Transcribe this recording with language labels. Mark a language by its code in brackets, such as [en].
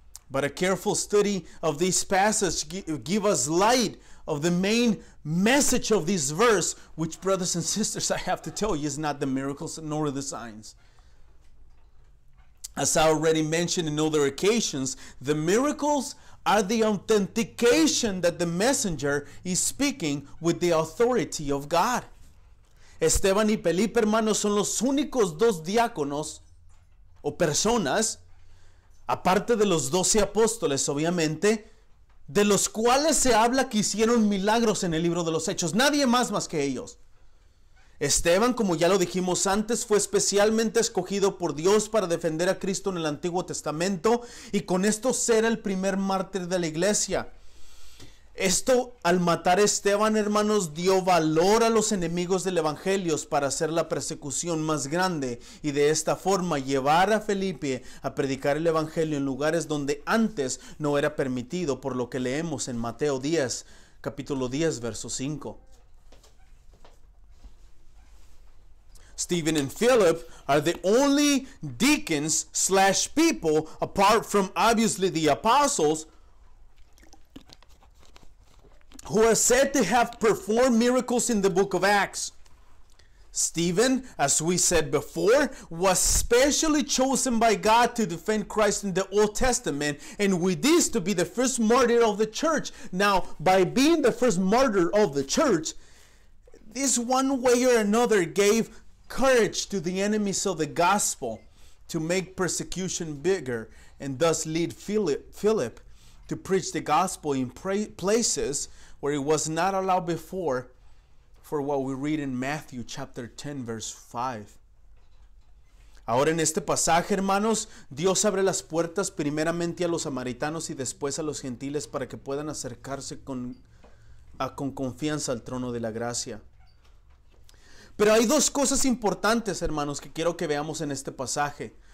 [en] But a careful study of this passage give us light of the main message of this verse, which, brothers and sisters, I have to tell you, is not the miracles nor the signs. As I already mentioned in other occasions, the miracles are the authentication that the messenger is speaking with the authority of God. [es] Esteban y Felipe, hermanos, son los únicos dos diáconos o personas aparte de los 12 apóstoles, obviamente, de los cuales se habla que hicieron milagros en el libro de los Hechos. Nadie más que ellos. Esteban, como ya lo dijimos antes, fue especialmente escogido por Dios para defender a Cristo en el Antiguo Testamento y con esto ser el primer mártir de la iglesia. Esto, al matar a Esteban, hermanos, dio valor a los enemigos del Evangelio para hacer la persecución más grande y de esta forma llevar a Felipe a predicar el Evangelio en lugares donde antes no era permitido, por lo que leemos en Mateo 10, capítulo 10, verso 5. [en] Stephen and Philip are the only deacons / people, apart from obviously the apostles, who are said to have performed miracles in the book of Acts. Stephen, as we said before, was specially chosen by God to defend Christ in the Old Testament, and with this to be the first martyr of the church. Now, by being the first martyr of the church, this one way or another gave courage to the enemies of the gospel to make persecution bigger, and thus lead Philip to preach the gospel in places where it was not allowed before, for what we read in Matthew chapter 10 verse 5. [es] Ahora en este pasaje, hermanos, Dios abre las puertas primeramente a los samaritanos y después a los gentiles para que puedan acercarse con confianza al trono de la gracia. Pero hay dos cosas importantes, hermanos, que quiero que veamos en este pasaje.